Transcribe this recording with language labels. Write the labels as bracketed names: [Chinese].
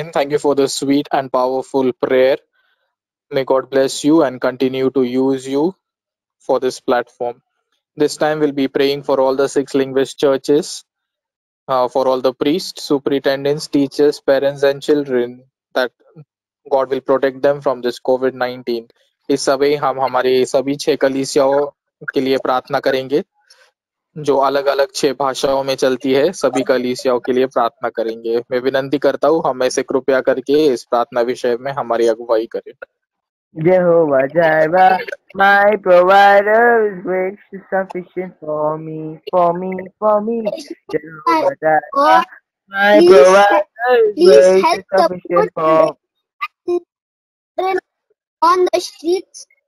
[English] Thank you for the sweet and powerful prayer. May God bless you and continue to use you for this platform. This time we'll be praying for all the 6 linguist churches, for all the priests, superintendents, teachers, parents and children, that God will protect them from this COVID-19. [Hindi] इस समय हम हमारे सभी 6 कलीसियाओं के लिए प्रार्थना करेंगे, जो अलग अलग 6 भाषाओं में चलती है. सभी कलीसियाओं के लिए प्रार्थना करेंगे. मैं विनंती करता हूँ हम ऐसे कृपया करके इस प्रार्थना विषय में हमारी अगुवाई करें. [English] Jehovah Jireh, my provider, is gracious sufficient for me. Jehovah Jireh, my provider, is gracious sufficient for me. On the streets